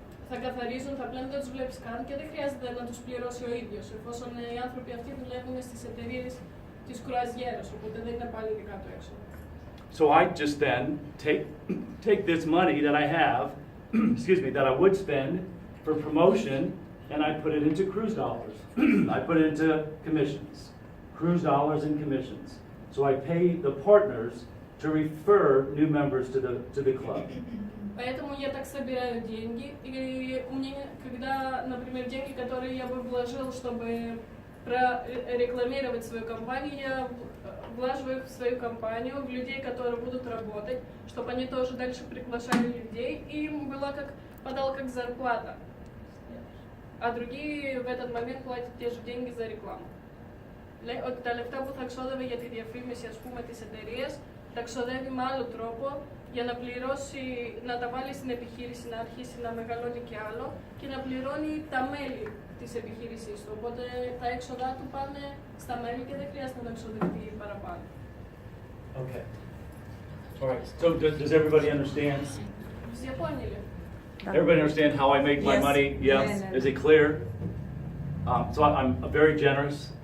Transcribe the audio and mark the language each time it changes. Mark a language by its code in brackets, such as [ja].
[el] Θα καθαρίζουν, θα πλένουν, δεν τους βλέπεις καν και δεν χρειάζεται να τους πληρώσει ο ίδιος, εφόσον οι άνθρωποι αυτοί δουλεύουν στις εταιρείες της κρουαζιέρας, οπότε δεν είναι πάλι δικά του έξοδα. [en] So I just then take this money that I have, excuse me, that I would spend for promotion, and I put it into cruise dollars. I put it into commissions, cruise dollars and commissions. So I pay the partners to refer new members to the club. [ru] Поэтому я так собираю деньги, и мне, когда, например, деньги, которые я бы вложил, чтобы прорекламировать свою компанию, я влаживаю их в свою компанию, в людей, которые будут работать, чтобы они тоже дальше приглашали людей, и им была подала как зарплата. А другие в этот момент платят те же деньги за рекламу. [el] Λέει ότι τα λεφτά που θα ξόδευε για τη διαφήμιση, ας πούμε, της εταιρείας, τα ξοδεύει με άλλο τρόπο για να πληρώσει, να τα βάλει στην επιχείρηση, να αρχίσει να μεγαλώνει και άλλο και να πληρώνει τα μέλη της επιχείρησής του. Οπότε τα έξοδά του πάνε στα μέλη και δεν χρειάζεται να εξοδευτεί παραπάνω. [en] Okay. All right. So does everybody understand? [uk] Всі поняли? [en] Everybody understand how I make my money? Yes. Is it clear? So I'm very generous.